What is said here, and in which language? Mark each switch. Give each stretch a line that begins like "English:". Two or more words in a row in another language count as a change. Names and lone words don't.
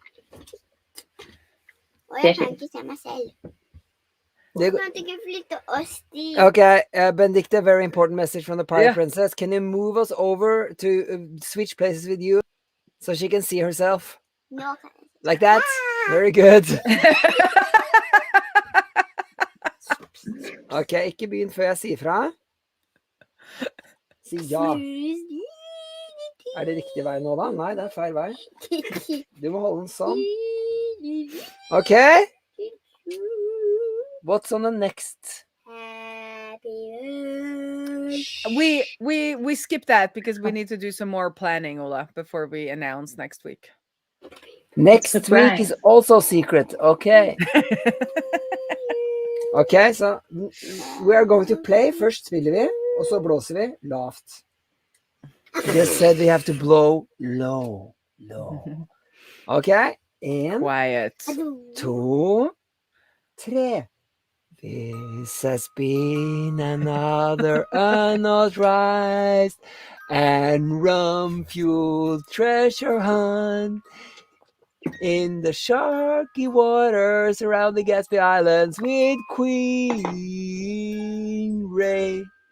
English: Okay, Benedicte, very important message from the pirate Yeah. princess. Can you move us over to switch places with you so she can see herself? No. Like that? Very good.
Norwegian: Ok, ikke begynn før jeg sier fra. Si ja. Er det riktig vei nå da? Nei, det er feil vei. Du må holde den sånn. Ok.
English: What's on the next? We skip that because we need to do some more planning, Ola, before we announce next week. Next week is also secret. Okay. Okay, so we are going to play.
Norwegian: Først spiller vi, og så blåser vi lavt.
English: Just said we have to blow low. Okay, 1, Quiet. 2, 3. This has been another unauthorized and rum-fueled treasure hunt in the sharky waters around the Gatsby Islands with Queen Ray.